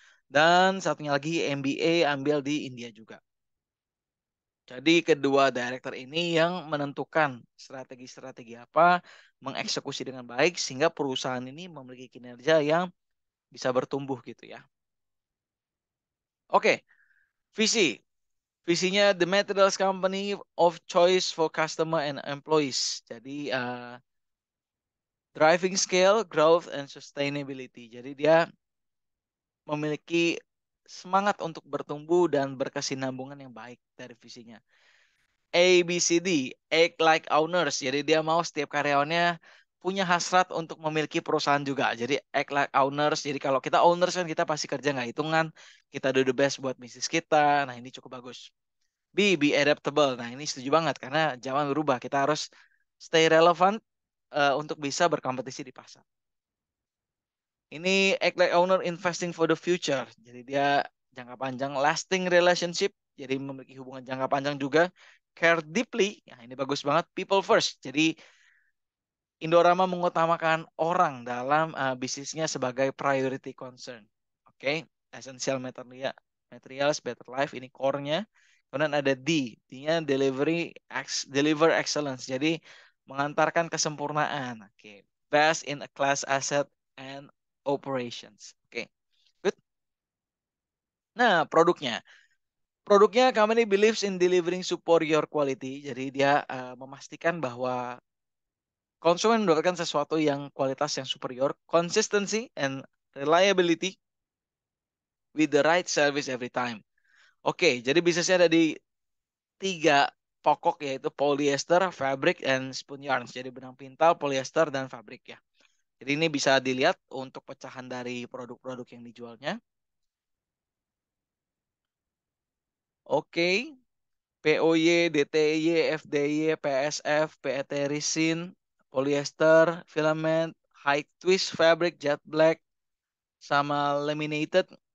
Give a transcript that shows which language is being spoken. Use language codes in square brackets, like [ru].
[id] Dan satunya lagi MBA ambil di India juga. Jadi kedua director ini yang menentukan strategi-strategi apa, mengeksekusi dengan baik sehingga perusahaan ini memiliki kinerja yang bisa bertumbuh gitu ya. Oke, visi. [en] Visinya the materials company of choice for customer and employees. Jadi driving scale, growth and sustainability. [id] Jadi dia memiliki semangat untuk bertumbuh dan berkesinambungan yang baik dari visinya. ABCD, [en] act like owners. [id] Jadi dia mau setiap karyawannya punya hasrat untuk memiliki perusahaan juga. Jadi [en] act like owners. [id] Jadi kalau kita owners kan kita pasti kerja nggak hitungan. Kita [en] do the best [id] buat bisnis kita. Nah ini cukup bagus. [en] Be adaptable. [id] Nah ini setuju banget karena zaman berubah. Kita harus [en] stay relevant [id] untuk bisa berkompetisi di pasar. [en] Ini act like owner investing for the future. [id] Jadi dia jangka panjang, [en] lasting relationship. [id] Jadi memiliki hubungan jangka panjang juga. [en] Care deeply. [id] Ya, ini bagus banget. [en] People first. [id] Jadi Indorama mengutamakan orang dalam bisnisnya sebagai [en] priority concern. [id] Oke, okay? [en] Essential materials, better life. [id] Ini core-nya. Kemudian ada D. D-nya [en] deliver excellence. [id] Jadi mengantarkan kesempurnaan. Oke, okay. [en] Best in a class asset and operations. [id] Oke, okay. Good. Nah, produknya. [en] Produknya company believes in delivering superior quality. [id] Jadi dia memastikan bahwa konsumen mendapatkan sesuatu yang kualitas yang superior, [en] consistency and reliability with the right service every time. [id] Oke, jadi bisnisnya ada di tiga pokok yaitu [en] polyester, fabric, and spun yarns. [id] Jadi benang pintal, polyester, dan fabrik ya. Jadi ini bisa dilihat untuk pecahan dari produk-produk yang dijualnya. Oke, POY, DTY, FDY, PSF, PET resin, polyester, filament, high twist fabric, jet black, sama laminated.